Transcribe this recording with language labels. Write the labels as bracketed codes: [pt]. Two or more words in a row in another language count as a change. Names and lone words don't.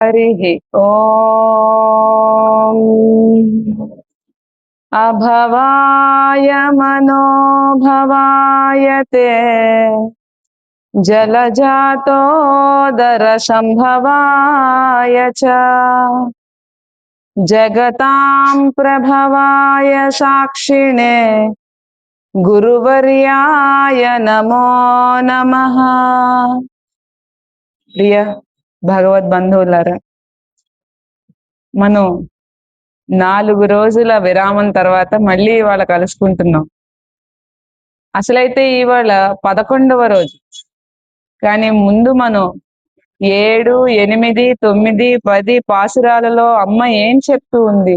[sa] हरिः ॐ अभवाय मनोभवाय ते जलजातोदरसंभवाय च जगतां प्रभवाय साक्षिणे गुरुवर्याय नमो नमः। [te] प्रिय భగవద్బంధువులారా, మనం 4 రోజుల విరామం తర్వాత మళ్ళీ ఇవాళ కలుసుకుంటున్నాం. అసలైతే ఇవాళ 11వ రోజు. కానీ ముందు మనం 7, 8, 9, 10 పాసురాలలో అమ్మ ఏం చెప్తూ ఉంది?